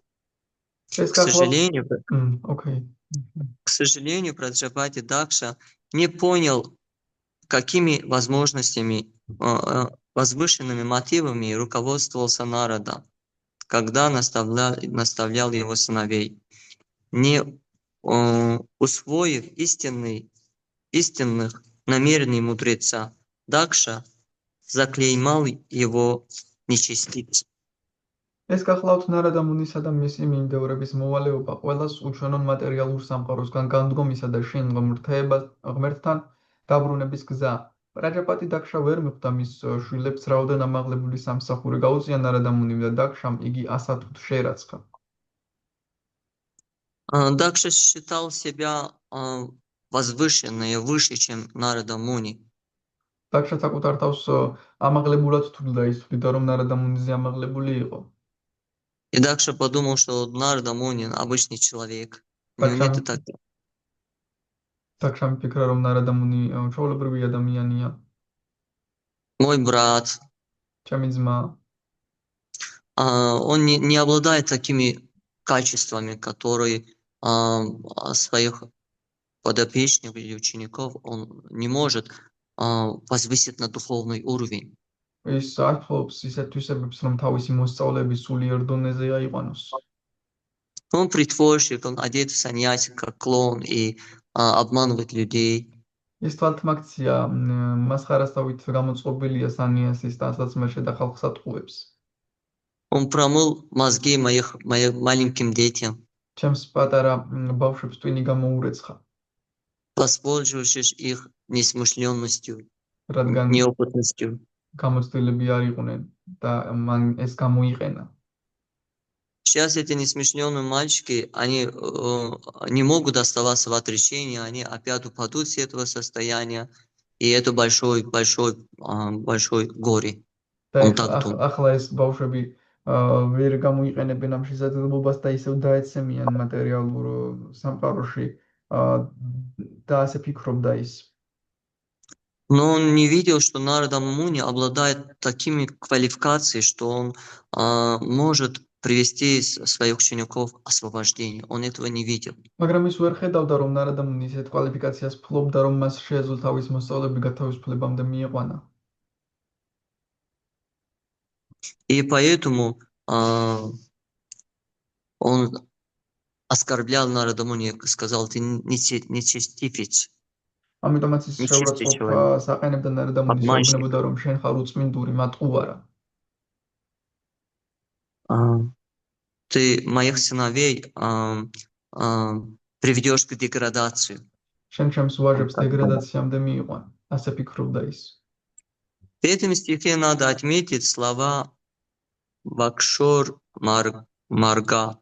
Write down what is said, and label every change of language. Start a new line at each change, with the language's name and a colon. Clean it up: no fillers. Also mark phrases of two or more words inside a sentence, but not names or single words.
Russian: К сожалению, Праджапати Дакша не понял, какими возможностями, возвышенными мотивами руководствовался Нарада, когда наставлял его сыновей. Не усвоив истинных намерений мудреца, Дакша заклеймал его нечестивцем.
Georgian: ეს გახლავთ ნარადა მუნისა და მისი მიმდევრების მოვალეობა ყველას უჩვენონ მატერიალურ სამყაროსგან განდგომისა და შინ ღმერთთან დაბრუნების გზა. პრაჯაპატი დაქშა ვერ მიხვდა მის შვილებს რაოდენ ამაღლებული სამსახური გაუწია ნარადა მუნიმ და დაქშამ იგი ასათვთ შეერაცხა.
Russian: Дакша считал себя возвышенным, выше, чем Нарада Муни.
Georgian: დაქშა საკუთარ თავს ამაღლებულად თვლიდა, ის თვლიდა, რომ ნარადა მუნიზე ამაღლებული იყო.
Russian: И Дакша подумал, что Нарада Муни обычный человек. Нет, так.
Georgian: დაქშა მიფიქრა, რომ ნარადა მუნი ჩვეულებრივი ადამიანია.
Russian: Мой брат.
Georgian: ჩემი ძმა.
Russian: Он не обладает такими качествами, которые своих подопечных или учеников он не может возвысить на духовный уровень.
Georgian: ის ართობს ისეთ თვისებებს, რომ თავისი მოსწავლეები სულიერ დონეზე აიყვანოს.
Russian: Он притворщик, он одет в саньяси, как клоун, и обманывает людей.
Georgian: ის თვალთმაქცია მასხარასთავით გამოწყობილია სანიასის ტანსაცმელში და ხალხს ატყუებს.
Russian: Он промыл мозги моим маленьким детям.
Georgian: ჩემს პატარა ბავშვებს ტვინი გამოურეცხა.
Russian: Воспользовавшись их несмышленностью, неопытностью.
Georgian: გამოცდილები არ იყვნენ და მან ეს გამოიყენა.
Russian: Сейчас эти несмышленые мальчики, они не могут оставаться в отречении, они опять упадут с этого состояния, и это большой горе.
Georgian: ახლა ეს ბავშვები ვერ გამოიყენებენ ამ შესაძლებლობას და ისევ დაეცემიან მატერიალურ სამყაროში და ასე ფიქრობდა ის.
Russian: Но он не видел, что Нарада Муни обладает такими квалификациями, что он может привести своих учеников к освобождению. Он этого не видел.
Georgian: მაგრამ ის ვერ ხედავდა, რომ ნარადა მუნი ისეთ კვალიფიკაციას ფლობდა, რომ მას შეეძლო თავის მოსწავლეები გათავისუფლებამდე მიიყვანა.
Russian: И поэтому он оскорблял Нарада Муни, сказал, ты нечестивец.
Georgian: ამიტომაც ის
Russian: Нечистый
Georgian: შეურაცხყოფას აყენებდა ნარადა მუნი,
Russian: Обманщик.
Georgian: შეუბნებოდა, რომ შენ ხარ უწმინდური, მატყუარა.
Russian: Ты моих сыновей приведешь к деградации.
Georgian: შენ ჩემს ვაჟებს დეგრადაციამდე მიიყვან, ასე ფიქრობდა ის.
Russian: В этом стихе надо отметить слова Бакшор Марга.